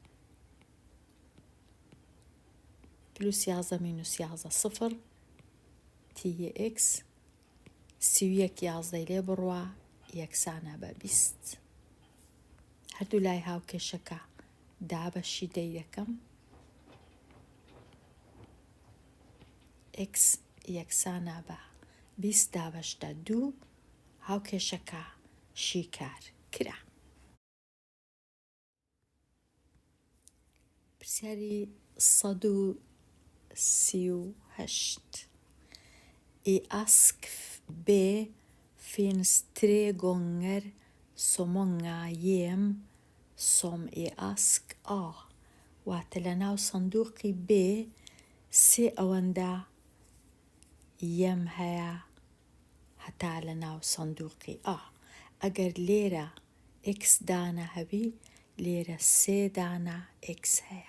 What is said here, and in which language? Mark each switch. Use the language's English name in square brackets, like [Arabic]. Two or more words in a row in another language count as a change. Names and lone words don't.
[Central Kurdish] پلوس 11 مینوس 11 سفر تیە x 31 11 لێ بڕوا یەکسانە بە 20 هەردوو لای هاوکێشەکە دابەشی دەی دەکەم x یەکسانە بە 20 دابەشتە 2 هاوکێشەکە شیکار کرا. [Swedish] پرسیاری 138 I ask B finns 3 gånger så många gem som i ask A. [Central Kurdish] واتە لە ناو سندوقی B 3 ئەوەندە یەم هەیە هەتا لە ناو سندوقی A. ئەگەر لێرە X دانە هەبی لێرە 3 دانە X هەیە.